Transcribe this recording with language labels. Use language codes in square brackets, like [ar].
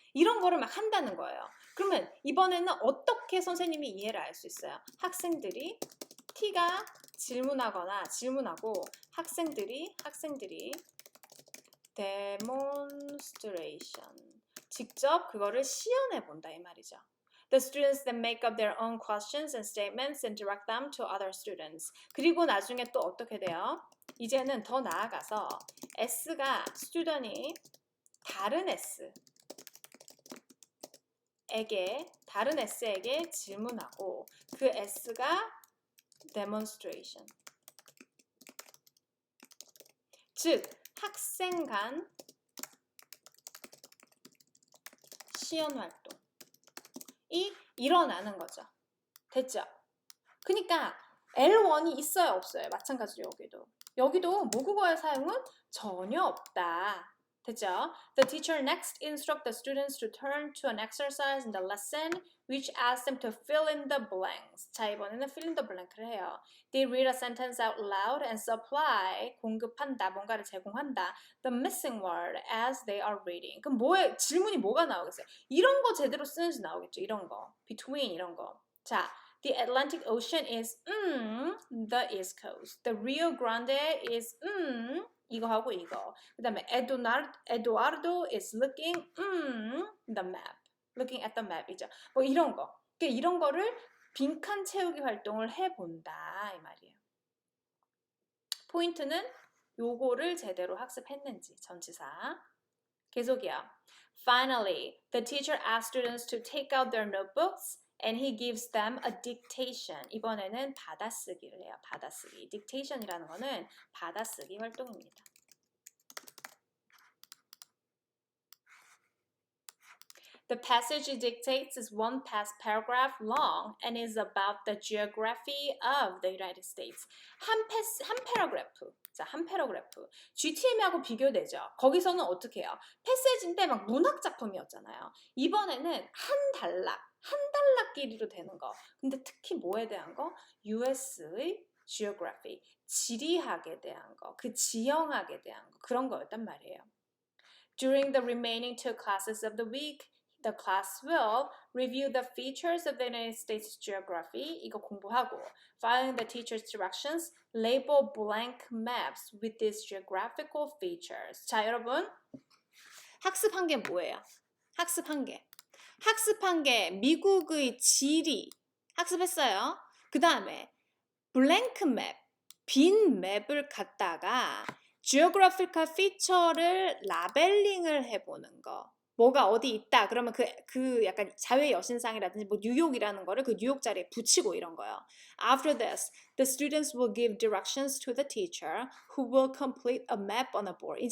[ko] 이런 거를 막 한다는 거예요. 그러면 이번에는 어떻게 선생님이 이해를 할 수 있어요? 학생들이 T가 질문하고 학생들이 demonstration 직접 그거를 시연해 본다 이 말이죠. [en] The students then make up their own questions and statements and direct them to other students. [ko] 그리고 나중에 또 어떻게 돼요? 이제는 더 나아가서 S가 student이 다른 S 다른 S에게 질문하고 그 S가 demonstration. 즉, 학생 간 시연 활동이 일어나는 거죠. 됐죠? 그러니까 L1이 있어요, 없어요? 마찬가지로 여기도 모국어의 사용은 전혀 없다. 됐죠? [en] The teacher next instruct the students to turn to an exercise in the lesson which asks them to fill in the blanks. [ko] 자, 이번에는 fill in the blank를 해요. [en] They read a sentence out loud and supply, [ko] 공급한다, 뭔가를 제공한다. [en] The missing word as they are reading. [ko] 그럼 질문이 뭐가 나오겠어요? 이런 거 제대로 쓰는지 나오겠죠, 이런 거. Between 이런 거. [en] 자, The Atlantic Ocean is the East Coast. The Rio Grande is [ko] 이거 하고 이거. 그다음에 [en] Eduardo is looking the map. Looking at the map이죠. [ko] 뭐 이런 거. 그러니까 이런 거를 빈칸 채우기 활동을 해본다 이 말이에요. 포인트는 요거를 제대로 학습했는지 전치사. 계속이요. [en] Finally, the teacher asks students to take out their notebooks and he gives them a dictation. [ko] 이번에는 받아쓰기를 해요. 받아쓰기. dictation이라는 거는 받아쓰기 활동입니다. [en] The passage he dictates is one paragraph long and is about the geography of the United States. [ko] 한 패러그래프. 자, 한 패러그래프. GTM하고 비교되죠. 거기서는 어떻게 해요? 패세지인데 막 문학 작품이었잖아요. 이번에는 한 단락 길이로 되는 거. 근데 특히 뭐에 대한 거? US의 geography. 지리학에 대한 거. 그 지형학에 대한 거. 그런 거였단 말이에요. [en] During the remaining 2 classes of the week, the class will review the features of the United States geography. [ko] 이거 공부하고, [en] following the teacher's directions, label blank maps with these geographical features. [ko] 자, 여러분, 학습한 게 뭐예요? 학습한 게 미국의 지리 학습했어요. 그 다음에 blank map, 빈 맵을 갖다가 geographical feature를 라벨링을 해보는 거. 뭐가 어디 있다. 그러면 그 약간 자외 여신상이라든지 뭐 뉴욕이라는 거를 그 뉴욕 자리에 붙이고 이런 거예요. [en] After this, the students will give directions to the teacher who will complete a map on a board.